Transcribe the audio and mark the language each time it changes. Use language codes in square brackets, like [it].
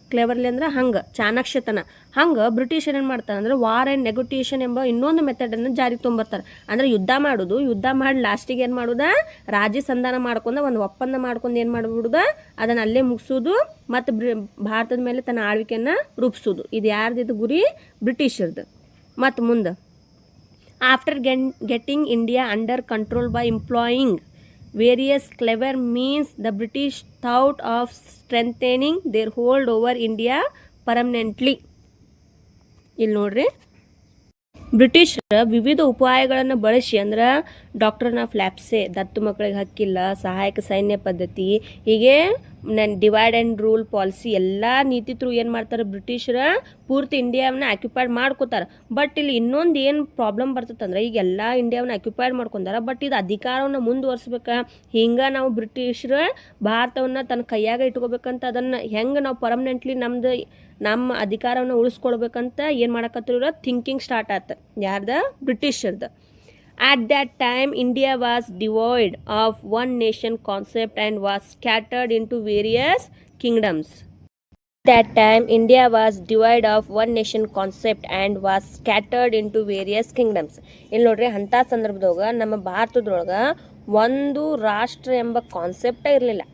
[kn] ಕ್ಲೆವರ್ಲಿ ಅಂದ್ರೆ ಹಂಗೆ ಚಾಣಾಕ್ಷತನ. ಹಂಗೆ ಬ್ರಿಟಿಷರು ಏನು ಮಾಡ್ತಾರೆ ಅಂದ್ರೆ ವಾರ್ ಆ್ಯಂಡ್ ನೆಗೋಟಿಯೇಷನ್ ಎಂಬ ಇನ್ನೊಂದು ಮೆಥಡನ್ನು ಜಾರಿಗೆ ತೊಗೊಂಬರ್ತಾರೆ. ಅಂದರೆ ಯುದ್ಧ ಮಾಡಿ ಲಾಸ್ಟಿಗೆ ಏನು ಮಾಡೋದು, ರಾಜ್ಯ ಸಂಧಾನ ಮಾಡ್ಕೊಂಡು ಒಂದು ಒಪ್ಪಂದ ಮಾಡ್ಕೊಂಡು ಏನು ಮಾಡಿಬಿಡೋದು, ಅದನ್ನು ಅಲ್ಲೇ ಮುಗಿಸೋದು ಮತ್ತು ಭಾರತದ ಮೇಲೆ ತನ್ನ ಆಳ್ವಿಕೆಯನ್ನು ರೂಪಿಸೋದು. ಇದು ಯಾರ್ದಿದು ಗುರಿ? ಬ್ರಿಟಿಷರ್ದು. ಮತ್ತು ಮುಂದೆ [en] after getting India under control by employing various clever means, the British thought of strengthening their hold over India permanently. [kn] ಇಲ್ಲಿ ನೋಡ್ರಿ, ಬ್ರಿಟಿಷರ ವಿವಿಧ ಉಪಾಯಗಳನ್ನು ಬಳಸಿ ಅಂದ್ರೆ ಡಾಕ್ಟರ್ನ ಫ್ಲ್ಯಾಪ್ಸೆ, ದತ್ತು ಮಕ್ಕಳಿಗೆ ಹಕ್ಕಿಲ್ಲ, ಸಹಾಯಕ ಸೈನ್ಯ ಪದ್ಧತಿ, ಹೀಗೆ ಡಿವೈಡ್ ಆ್ಯಂಡ್ ರೂಲ್ ಪಾಲಿಸಿ ಎಲ್ಲ ನೀತಿ ಥ್ರೂ ಏನು ಮಾಡ್ತಾರೆ, ಬ್ರಿಟಿಷರ ಪೂರ್ತಿ ಇಂಡಿಯಾವನ್ನ ಆಕ್ಯುಪೈಡ್ ಮಾಡ್ಕೋತಾರೆ. ಬಟ್ ಇಲ್ಲಿ ಇನ್ನೊಂದು ಏನು ಪ್ರಾಬ್ಲಮ್ ಬರ್ತದಂದ್ರೆ, ಈಗ ಎಲ್ಲ ಇಂಡಿಯಾವನ್ನ ಆಕ್ಯುಪೈಡ್ ಮಾಡ್ಕೊಂಡಾರ. ಬಟ್ ಇದು ಅಧಿಕಾರವನ್ನು ಮುಂದುವರ್ಸ್ಬೇಕು. ಹಿಂಗೆ ನಾವು ಬ್ರಿಟಿಷರ ಭಾರತವನ್ನು ತನ್ನ ಕೈಯಾಗ ಇಟ್ಕೋಬೇಕಂತ ಅದನ್ನು ಹೆಂಗೆ ನಾವು ಪರ್ಮನೆಂಟ್ಲಿ ನಮ್ಮ ಅಧಿಕಾರವನ್ನು ಉಳಿಸ್ಕೊಳ್ಬೇಕಂತ ಏನು ಮಾಡಕತ್ತಿರೋ ಥಿಂಕಿಂಗ್ ಸ್ಟಾರ್ಟ್ ಆಯ್ತು. ಯಾರ್ದ? ಬ್ರಿಟಿಷರ್ದು. [en] At that time, India was devoid of one nation concept and was scattered into various kingdoms. That time, India was devoid of one nation concept and was scattered into various kingdoms. [kn] ಇಲ್ಲಿ ನೋಡ್ರಿ, ಅಂಥ ಸಂದರ್ಭದೊಳಗೆ ನಮ್ಮ ಭಾರತದೊಳಗೆ ಒಂದು ರಾಷ್ಟ್ರ ಎಂಬ ಕಾನ್ಸೆಪ್ಟೇ ಇರಲಿಲ್ಲ.